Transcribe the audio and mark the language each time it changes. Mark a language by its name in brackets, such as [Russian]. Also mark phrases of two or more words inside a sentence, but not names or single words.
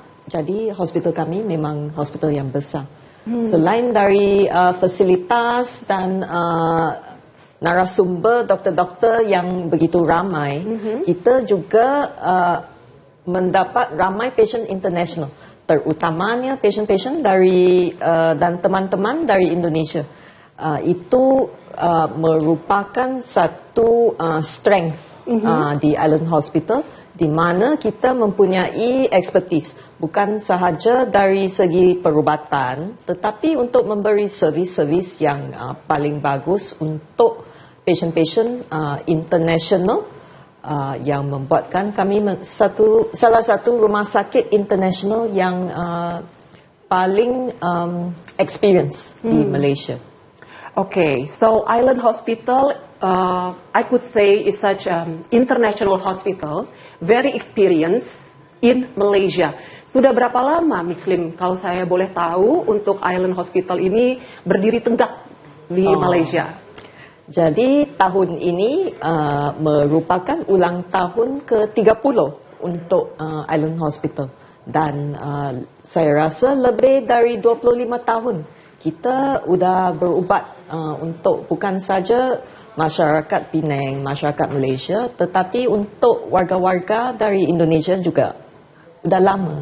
[Malay] Jadi hospital kami memang hospital yang besar. Selain dari fasilitas dan narasumber doktor-doktor yang begitu ramai, kita juga mendapat ramai [English] patient international, [Malay] terutamanya patient-patient dari dan teman-teman dari Indonesia. Itu merupakan satu strength di Island Hospital, di mana kita mempunyai expertise, bukan sahaja dari segi perubatan, tetapi untuk memberi servis-servis yang paling bagus untuk [English] patient-patient international, [Malay] yang membuatkan kami salah satu rumah sakit international yang paling experience di Malaysia. [English] Okay, so Island Hospital, I could say is such an international hospital, very experienced in Malaysia. [Indonesian] Sudah berapa lama, Muslim, kalau saya boleh tahu, untuk Island Hospital ini berdiri tegak di Malaysia? [Malay] Jadi tahun ini merupakan ulang tahun ke-30 untuk Island Hospital. Dan saya rasa lebih dari 25 tahun kita sudah berubat untuk bukan saja masyarakat Penang, masyarakat Malaysia, tetapi untuk warga-warga dari Indonesia juga. Sudah lama.